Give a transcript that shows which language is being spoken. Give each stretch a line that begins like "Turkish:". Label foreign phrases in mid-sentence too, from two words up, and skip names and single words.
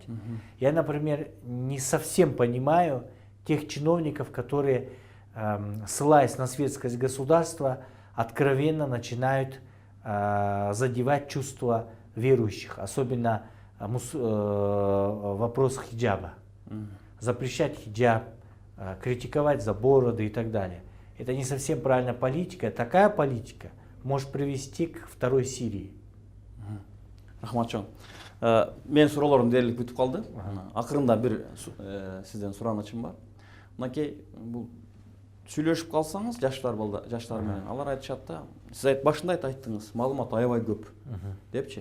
Russian: Я, например, не совсем понимаю тех чиновников, которые, ссылаясь на светскость государства, откровенно начинают задевать чувства верующих, особенно в вопросах хиджаба. Запрещать хиджаб, критиковать за бороды и так далее. Это не совсем правильная политика. Такая политика может привести к второй Сирии.
Kyrgyz: Рахматчон. Мен суроолорум дээрлик бүтүп калды. Акырында бир сизден суранычым бар. Мынакей бул сүйлөшүп калсаңыз жаштар менен алар айтышат да, сиз башында айттыңыз, маалымат аябай көп депчи.